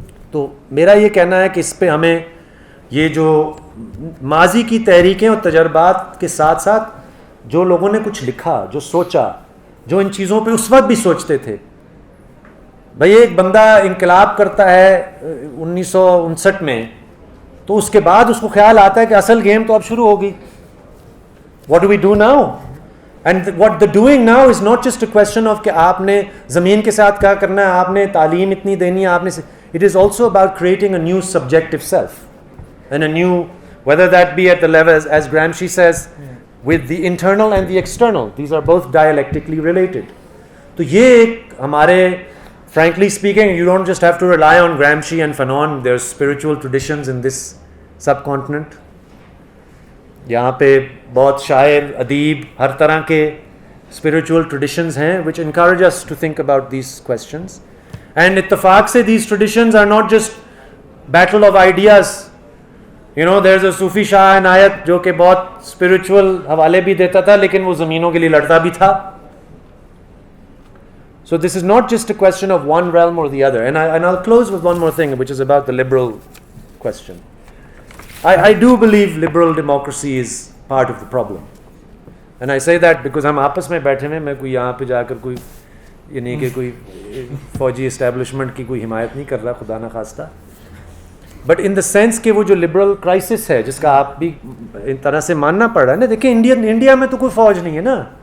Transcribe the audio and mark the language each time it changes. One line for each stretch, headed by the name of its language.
Urdu: تو میرا یہ کہنا ہے کہ اس پہ ہمیں یہ جو ماضی کی تحریکیں اور تجربات کے ساتھ ساتھ جو لوگوں نے کچھ لکھا, جو سوچا, جو ان چیزوں پہ اس وقت بھی سوچتے تھے. بھئی ایک بندہ انقلاب کرتا ہے 1959 میں, تو اس کے بعد اس کو خیال آتا ہے کہ اصل گیم تو اب شروع ہوگی.
English: What do we do now? And what the doing now is not just a question of
Urdu: کہ آپ نے زمین کے ساتھ کیا کرنا ہے, آپ نے
English: تعلیم اتنی دینی ہے, آپ نے, it is also about creating a new subjective self and a new, whether that be at the level as Gramsci says, with the internal and the external, these are both dialectically related.
Urdu: تو یہ ایک ہمارے,
English: frankly speaking, you don't just have to rely on Gramsci and Fanon. There's spiritual traditions in this subcontinent.
Urdu: یہاں پہ بہت شاعر, ادیب, ہر طرح کے spiritual traditions ہیں
English: which encourage us to think about these questions. And
Urdu: اتفاق سے
English: these traditions are not just battle of ideas. There's a Sufi Shah Inayat
Urdu: جو کہ بہت spiritual حوالے بھی دیتا تھا لیکن وہ زمینوں کے لیے لڑتا بھی تھا.
English: So this is not just a question of one realm or the other. And I'll close with one more thing, which is about the liberal question. I do believe liberal democracy is part of the problem. And I say that because
Urdu: ہم آپس میں بیٹھے ہوئے, میں کوئی یہاں پہ جا کر کوئی یہ نہیں کہ کوئی فوجی اسٹیبلشمنٹ کی کوئی حمایت نہیں کر رہا, خدا نہ خواستہ.
English: but in the sense
Urdu: کہ وہ جو لبرل کرائسس ہے جس کا آپ بھی ان طرح سے ماننا پڑ رہا ہے نا, دیکھیں انڈیا میں تو کوئی فوج نہیں ہے نا.